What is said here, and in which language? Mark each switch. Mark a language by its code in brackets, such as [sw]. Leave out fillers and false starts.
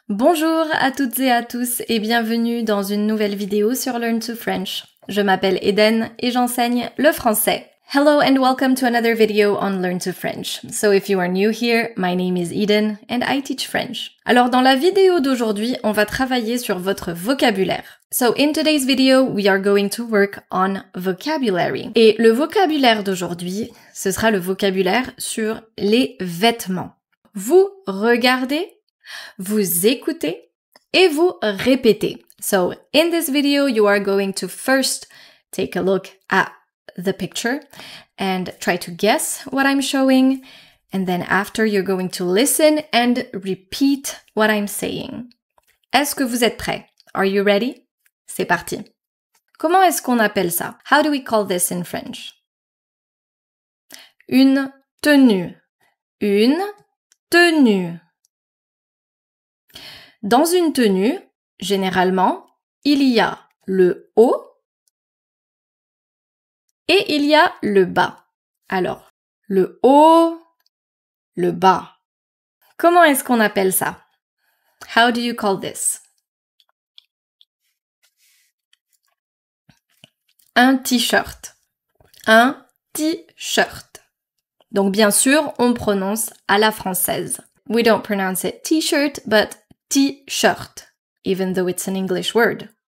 [fr] Bonjour à toutes et à tous et bienvenue dans une nouvelle vidéo sur Learn to French. Je m'appelle Eden et j'enseigne le français. [en] Hello and welcome to another video on Learn to French. So if you are new here, my name is Eden and I teach French. [fr] Alors dans la vidéo d'aujourd'hui, on va travailler sur votre vocabulaire. [en] So in today's video, we are going to work on vocabulary. [fr] Et le vocabulaire d'aujourd'hui, ce sera le vocabulaire sur les vêtements. Vous regardez, vous écoutez et vous répétez. [en] So in this video, you are going to first take a look at the picture and try to guess what I'm showing. And then after, you're going to listen and repeat what I'm saying. [fr] Est-ce que vous êtes prêts? [en] Are you ready? [fr] C'est parti. Comment est-ce qu'on appelle ça? [en] How do we call this in French? [fr] Une tenue. Une tenue. Dans une tenue, généralement, il y a le haut et il y a le bas. Alors, le haut, le bas. Comment est-ce qu'on appelle ça? [en] How do you call this? [fr] Un t-shirt. Un t-shirt. Donc bien sûr, on prononce à la française. [en] We don't pronounce it t-shirt, but t-shirt, even though it's an English word.